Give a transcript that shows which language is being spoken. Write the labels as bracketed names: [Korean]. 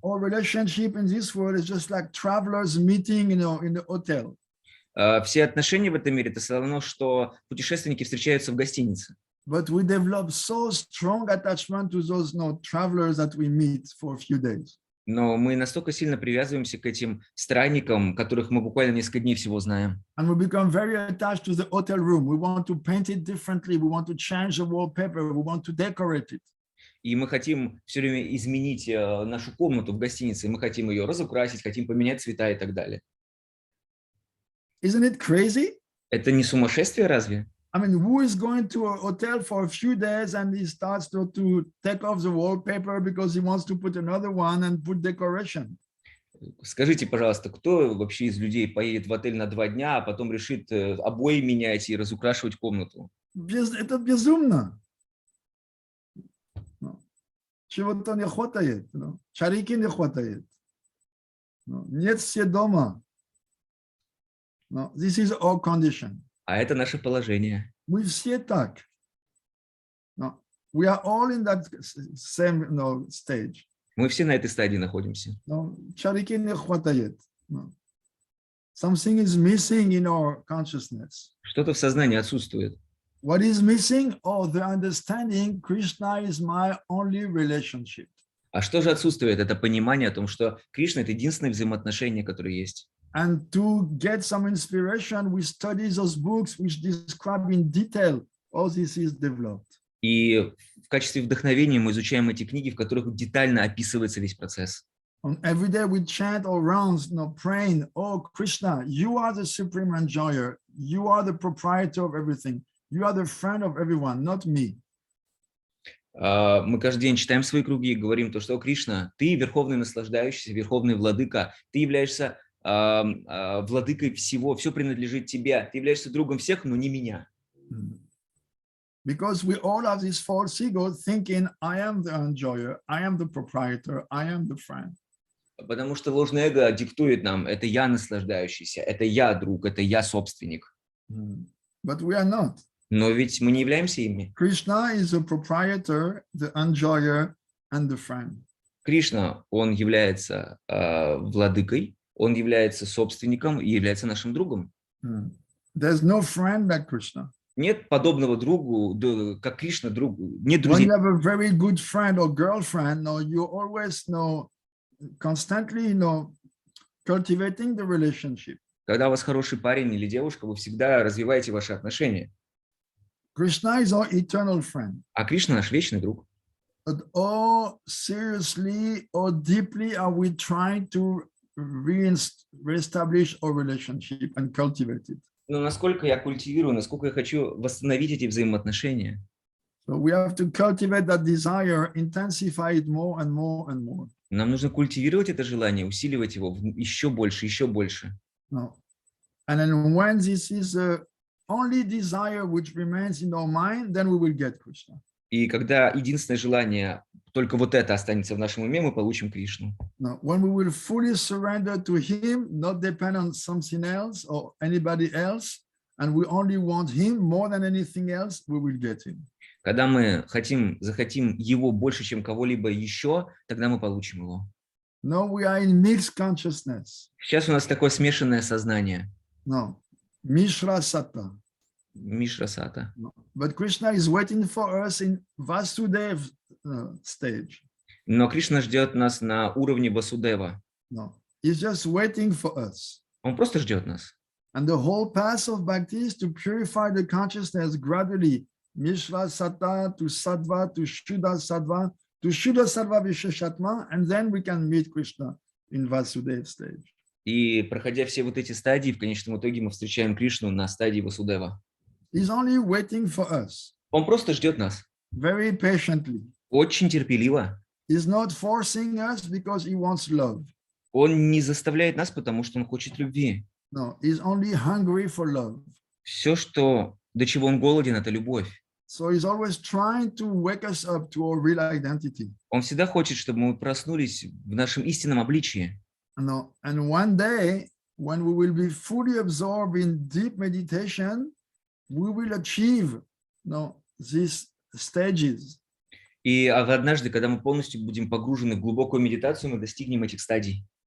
[English] Our relationship in this world is just like travelers meeting, in the hotel. [Russian] Все отношения в этом мире это все равно, что путешественники встречаются в гостинице. [English] But we develop so strong attachment to those travelers that we meet for a few days. [Russian] Но мы настолько сильно привязываемся к этим странникам, которых мы буквально несколько дней всего знаем. [English] And we become very attached to the hotel room. We want to paint it differently. We want to change the wallpaper. We want to decorate it. [Russian] И мы хотим все время изменить нашу комнату в гостинице. Мы хотим ее разукрасить, хотим поменять цвета и так далее. [English] Isn't it crazy? [Russian] Это не сумасшествие разве? I mean, who is going to a hotel for a few days and he starts to take off the wallpaper because he wants to put another one and put decoration? Скажите, пожалуйста, кто вообще из людей поедет в отель на 2 дня, а потом решит обои менять и разукрашивать комнату? Это безумно. Чего-то не хватает. Чарики не хватает. Нет все дома. [English] This is our condition. [Russian] А это наше положение. Мы все так. [English] We are all in that same stage. [Russian] Мы все на этой стадии находимся. Чарики не хватает. [English] Something is missing in our consciousness. [Russian] Что-то в сознании отсутствует. [English] What is missing? Oh, the understanding Krishna is my only relationship. [Russian] А что же отсутствует? Это понимание о том, что Кришна — это единственное взаимоотношение, которое есть. [English] And to get some inspiration, we study those books which describe in detail how this is developed. [Russian] И в качестве вдохновения мы изучаем эти книги, в которых детально описывается весь процесс. [English] And every day we chant our rounds, praying, "Oh Krishna, you are the supreme enjoyer. You are the proprietor of everything. You are the friend of everyone, not me." [Russian] Мы каждый день читаем свои круги и говорим то, что: «О, Кришна, ты верховный наслаждающийся, верховный владыка, ты являешься владыкой всего, все принадлежит тебе, ты являешься другом всех, но не меня». [English] Because we all have this false ego thinking, I am the enjoyer, I am the proprietor, I am the friend. [Russian] Потому что ложное эго диктует нам: это я наслаждающийся, это я друг, это я собственник. [English] But we are not. [Russian] Но ведь мы не являемся ими. [English] Krishna is the proprietor, the enjoyer, and the friend. [Russian] Кришна, он является владыкой, он является собственником и является нашим другом. [English] There's no friend like Krishna. [Russian] Нет подобного другу, как Кришна, другу. Нет друзей. [English] When you have a very good friend or girlfriend, you always constantly cultivating the relationship. [Russian] Когда у вас хороший парень или девушка, вы всегда развиваете ваши отношения. [English] Krishna is our eternal friend. [Russian] А Кришна наш вечный друг. [English] But oh, seriously or deeply are we trying to reestablish our relationship and cultivate it? [Russian] Но насколько я культивирую, насколько я хочу восстановить эти взаимоотношения. [English] So we have to cultivate that desire, intensify it more and more and more. [Russian] Нам нужно культивировать это желание, усиливать его еще больше, еще больше. [English] No. And then when this is the only desire which remains in our mind, then we will get Krishna. [Russian] И когда единственное желание, только вот это останется в нашем уме, мы получим Кришну. [English] No. When we will fully surrender to Him, not depend on something else or anybody else, and we only want Him more than anything else, we will get Him. [Russian] Когда мы захотим его больше, чем кого-либо еще, тогда мы получим его. [English] No, we are in mixed consciousness. [Russian] Сейчас у нас такое смешанное сознание. [English] No, Mishra Satta. [Russian] Мишрасата. [English] No. But Krishna is waiting for us in Vasudev stage. [Russian] Но Кришна ждет нас на уровне Васудева. [English] No, He's just waiting for us. [Russian] Он просто ждет нас. [English] And the whole path of bhakti is to purify the consciousness gradually. Mishra Satta to Sattva to Shuddha Sattva to Shuddha Sattva Visheshatma, and then we can meet Krishna in Vasudev stage. [Russian] И проходя все вот эти стадии, в конечном итоге мы встречаем Кришну на стадии Васудева. [English] He's only waiting for us. [Russian] Он просто ждет нас. [English] Very patiently. [Russian] Очень терпеливо. [English] He's not forcing us because he wants love. [Russian] Он не заставляет нас, потому что он хочет любви. [English] No, he's only hungry for love. [Russian] Все, до чего он голоден, это любовь. [English] So he's always trying to wake us up to our real identity. [Russian] Он всегда хочет, чтобы мы проснулись в нашем истинном обличии. [English] No, and one day, when we will be fully absorbed in deep meditation, we will achieve these stages. [Russian] И однажды, когда мы полностью будем погружены в глубокую медитацию, мы достигнем этих стадий.